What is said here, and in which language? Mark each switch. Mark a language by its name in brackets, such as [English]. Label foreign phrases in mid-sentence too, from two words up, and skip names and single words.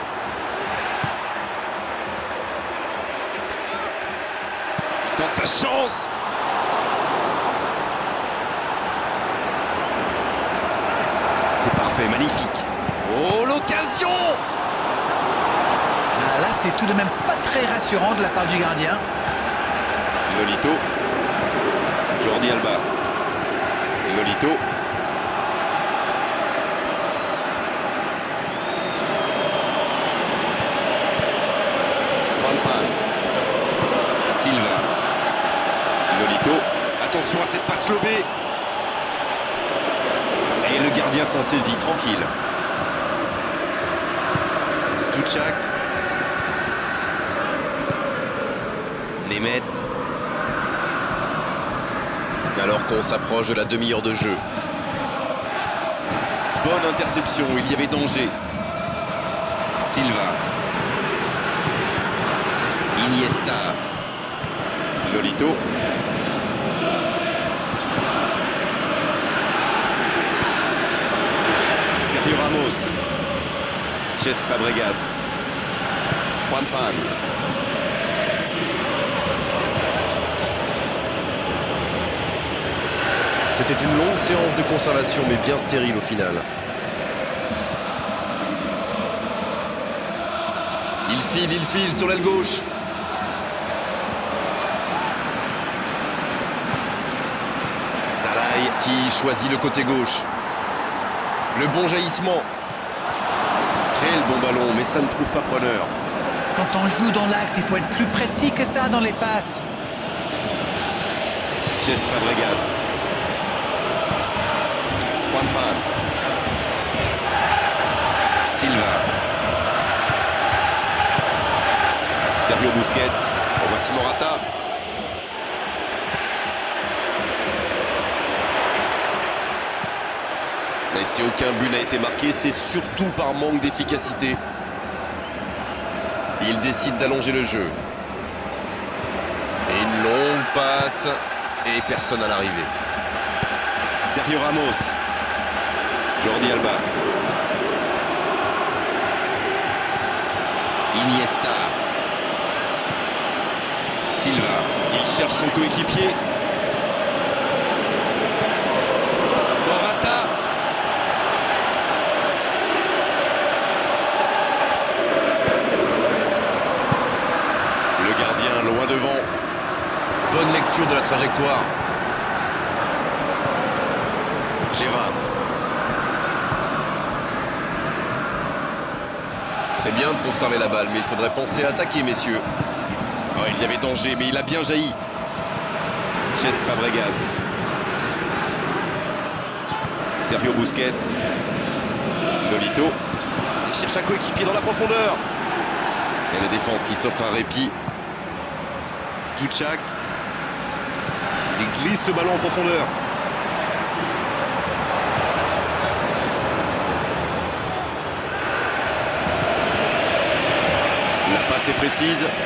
[French] Il tente sa chance. C'est parfait, magnifique. Oh, l'occasion! Ah, là, c'est tout de même pas très rassurant de la part du gardien. Nolito. Jordi Alba. Nolito. Fran. Silva. Nolito. Attention à cette passe lobée. Et le gardien s'en saisit, tranquille. Douchak. Nemeth. Alors qu'on s'approche de la demi-heure de jeu. Bonne interception, il y avait danger. Silva. Iniesta. Nolito. Sergio Ramos. Cesc Fabregas. Fran. C'était une longue séance de conservation, mais bien stérile au final. Il file sur l'aile gauche. Dalai qui choisit le côté gauche. Le bon jaillissement. Quel bon ballon, mais ça ne trouve pas preneur. Quand on joue dans l'axe, il faut être plus précis que ça dans les passes. Cesc Fabregas. Fran. Silva. Sergio Busquets. Voici Morata. Et si aucun but n'a été marqué, c'est surtout par manque d'efficacité. Il décide d'allonger le jeu. Et une longue passe. Et personne à l'arrivée. Sergio Ramos. Jordi Alba. Iniesta. Silva. Il cherche son coéquipier. Morata. Le gardien loin devant. Bonne lecture de la trajectoire. Gérard. C'est bien de conserver la balle, mais il faudrait penser à attaquer, messieurs. Oh, il y avait danger, mais il a bien jailli. Cesc Fabregas. Sergio Busquets. Nolito. Il cherche un coéquipier dans la profondeur. Et la défense qui s'offre un répit. Douchak. Il glisse le ballon en profondeur. La passe est précise.